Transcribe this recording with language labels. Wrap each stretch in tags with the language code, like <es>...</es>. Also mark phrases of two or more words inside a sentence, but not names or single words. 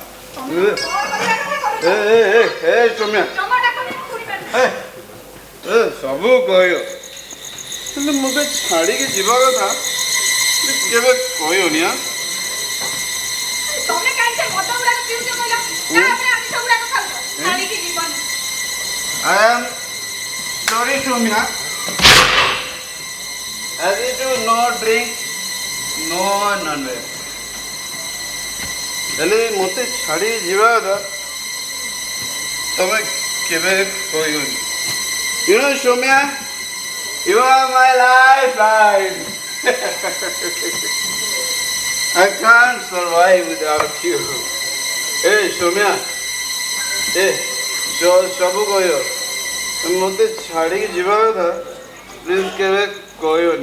<or>ସୌମ୍ୟା ସବୁ କହିବ କିନ୍ତୁ ମୋତେ ଛାଡ଼ିକି ଯିବା କଥା କେବେ କହିବନି। ତମେ କାହିଁକି ମଦ ଗୁଡାକ ପିଉଛ କହିଲ? ତାପରେ ଆମିଷ ଗୁଡାକ ଖାଉଛ। ଛାଡ଼ିକି ଯିବନି।</or> <en>I am sorry, Soumya. As you do no drink, no non-veg.</en> <or>ହେଲେ ମୋତେ ଛାଡ଼ି ଯିବା କଥା ତମେ କେବେ କହିବନି।</or> <en>You know, Soumya, you are my lifeline. I can't survive without you. Hey, Soumya. Hey.</en> <or>ସବୁ କହିବ ମୋତେ ଛାଡ଼ିକି ଯିବା କଥା ପ୍ଲିଜ୍ କେବେ କହିବନି।</or>